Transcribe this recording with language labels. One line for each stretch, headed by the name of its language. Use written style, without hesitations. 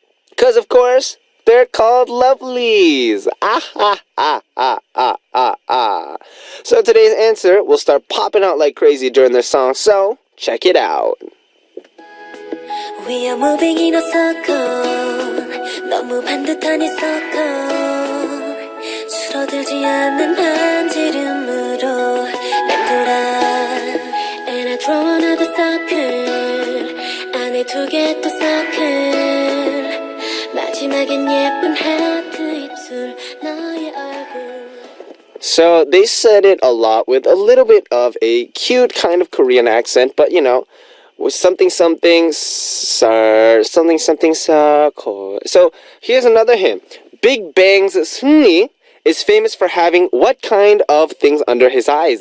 English: Because, of course, they're called lovelies. So today's answer will start popping out like crazy during their song. So check it out. We are moving in a circle.
Korean: 너무 반듯한 이 circle. 줄어들지 않는 반지름으로 맴돌아.
English: And I draw another circle.
Korean: 안에 2개 또 circle. 마지막엔 예쁜 하트 입술 너의 얼굴.
English: So they said it a lot with a little bit of a cute kind of Korean accent, but you know, with something sir, something circle. So here's another hint. Big Bang's 승리 is famous for having what kind of things under his eyes?